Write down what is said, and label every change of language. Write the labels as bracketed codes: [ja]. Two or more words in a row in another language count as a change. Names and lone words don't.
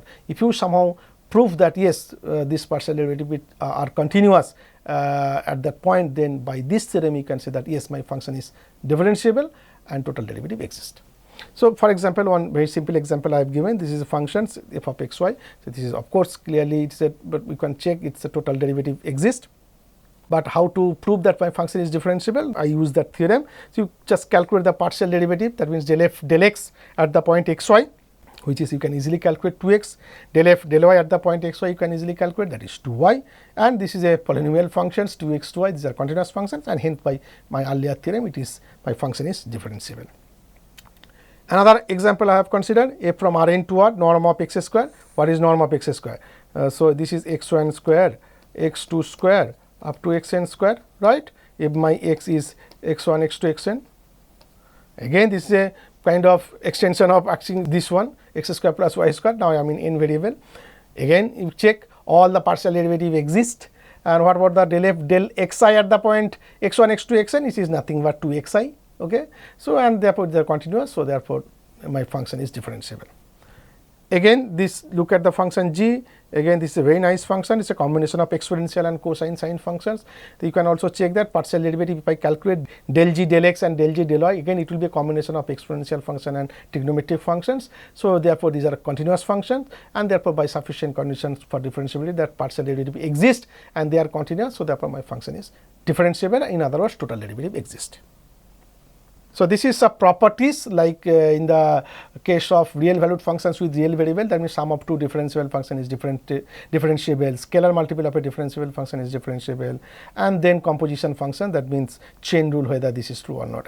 [en] If you somehow prove that yes, this partial derivative are continuous at that point, then by this theorem you can say that yes, my function is differentiable and total derivative exists. So for example, one very simple example I have given, this is a function f of xy. So this is of course clearly it's a, but we can check it's a total derivative exists. But how to prove that my function is differentiable? I use that theorem. So you just calculate the partial derivative, that means del f del x at the point xy, which is you can easily calculate 2x, del f del y at the point xy you can easily calculate, that is 2y, and this is a polynomial functions 2x 2y, these are continuous functions, and hence by my earlier theorem it is my function is differentiable. Another example I have considered, f from Rn to R, norm of x square. What is norm of x square? So this is x1 square, x2 square up to xn square, right? If my x is x1, x2, xn, again this is a kind of extension of actually this one, x square plus y square. Now I am in n variable. Again you check all the partial derivative exist, and what about the del f del xi at the point x1, x2, xn? It is nothing but 2xi. Okay, so and therefore they are continuous, so therefore my function is differentiable. Again this, look at the function g. Again this is a very nice function, it's a combination of exponential and cosine sine functions. So you can also check that partial derivative, if I calculate del g del x and del g del y, again it will be a combination of exponential function and trigonometric functions. So therefore these are continuous functions, and therefore by sufficient conditions for differentiability that partial derivative exist and they are continuous, so therefore my function is differentiable. In other words, total derivative exists. So this is some properties, like in the case of real valued functions with real variable, that means sum of two differentiable function is differentiable, scalar multiple of a differentiable function is differentiable, and then composition function, that means chain rule whether this is true or not.